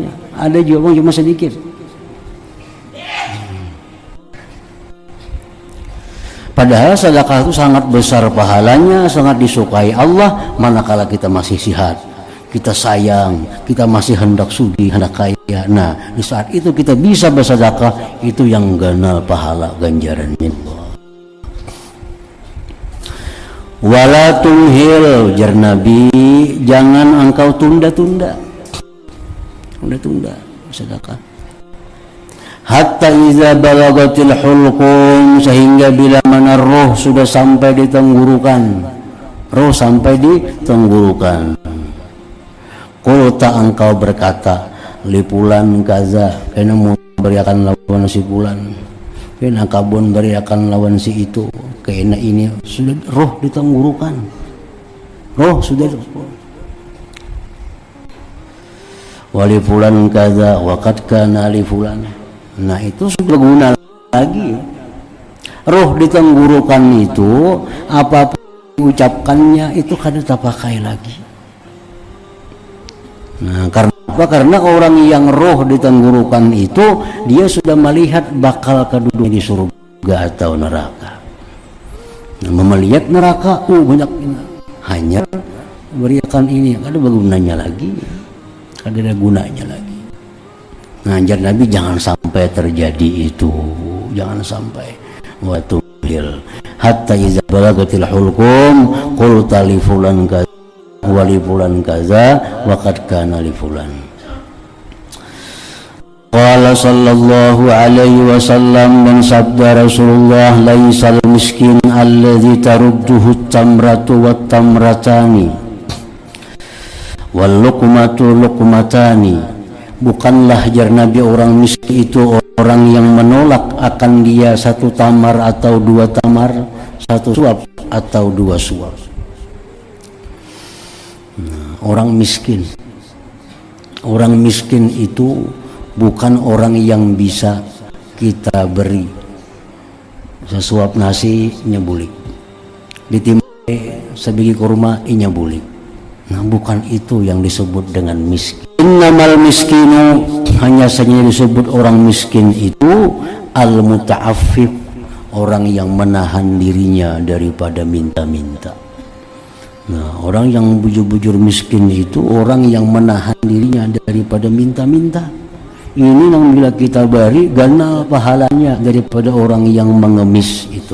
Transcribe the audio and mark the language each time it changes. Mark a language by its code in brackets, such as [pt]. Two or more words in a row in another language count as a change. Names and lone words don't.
[id] Ada juga orang cuma sedikit. Padahal sedekah itu sangat besar pahalanya, sangat disukai Allah manakala kita masih sehat, kita sayang, kita masih hendak sugih, hendak kaya. Nah, di saat itu kita bisa bersedekah, itu yang ganal pahala ganjarannya. [ar] ولا تمهل, [id] jar Nabi, jangan engkau tunda-tunda sedekah. [ar] حتى إذا بلغت الحلقوم, [id] sehingga bila mana roh sudah sampai di tenggorokan, roh sampai di tenggorokan. Qulta, engkau berkata, [ar] لفلان كذا, [bjn] kena mau beriakan lawan si fulan, kena kabun beriakan lawan si itu, kena ini sudah roh di tenggorokan, roh sudah. [ar] ولفلان كذا وقد كان لفلان. [id] Nah, itu sudah guna lagi. Roh di tenggorokan itu apapun diucapkannya itu kada terpakai lagi. Nah, karena apa? Karena orang yang roh di tenggorokan itu dia sudah melihat bakal keduduk di surga atau neraka. Nah, melihat neraka, banyak ini. Hanya beriakan ini, kada bergunanya lagi, kada ada gunanya lagi. Ngajar Nabi jangan sampai terjadi itu, jangan sampai. [ar] وتمهل حتى إذا بلغت الحلقوم قلت لفلان كذا ولفلان كذا وقد كان لفلان. قال صلى الله عليه وسلم, [id] dan sabda Rasulullah, [ar] ليس المسكين الذي ترده التمرة والتمرتان واللقمة اللقمتان. [id] Bukanlah jar Nabi orang miskin itu orang yang menolak akan dia satu tamar atau dua tamar, satu suap atau dua suap. Orang miskin itu bukan orang yang bisa kita beri sesuap nasi nyebulik, ditimpe sebiji kurma nyebulik. Nah, bukan itu yang disebut dengan miskin. [ar] إنما المسكين, [id] hanya saja disebut orang miskin itu al-muta'affif, orang yang menahan dirinya daripada minta-minta. Nah, orang yang bujur-bujur miskin itu orang yang menahan dirinya daripada minta-minta. Ini yang bila kita beri ganal pahalanya daripada orang yang mengemis itu.